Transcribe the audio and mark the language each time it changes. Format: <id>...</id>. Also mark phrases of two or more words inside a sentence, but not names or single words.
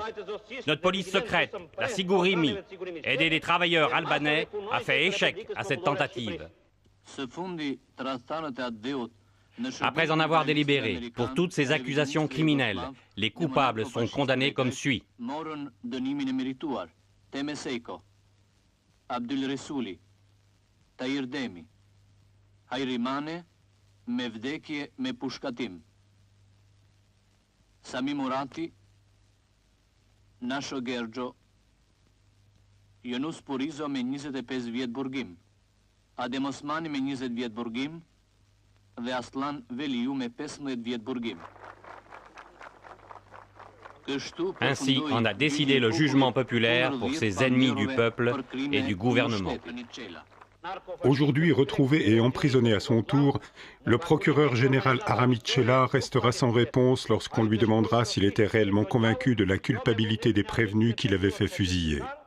<fr>Notre police secrète, la Sigurimi, aidée des travailleurs albanais, a fait échec à cette tentative. Après en avoir délibéré, pour toutes ces accusations criminelles, les coupables sont condamnés comme suit.</fr> <sq>Abdul Resuli, Tahir Demi, Hayrimane, Mevdekje me pushkatim, Sami Murati, Nasho Gergjo, Yunus Purizo me 25 vjet burgim, Adem Osmani me 20 vjet burgim, dhe Aslan Veliu me 15 vjet burgim.</sq> <fr>Ainsi, on a décidé le jugement populaire pour ces ennemis du peuple et du gouvernement. Aujourd'hui retrouvé et emprisonné à son tour, le procureur général Aramit Cella restera sans réponse lorsqu'on lui demandera s'il était réellement convaincu de la culpabilité des prévenus qu'il avait fait fusiller.</fr>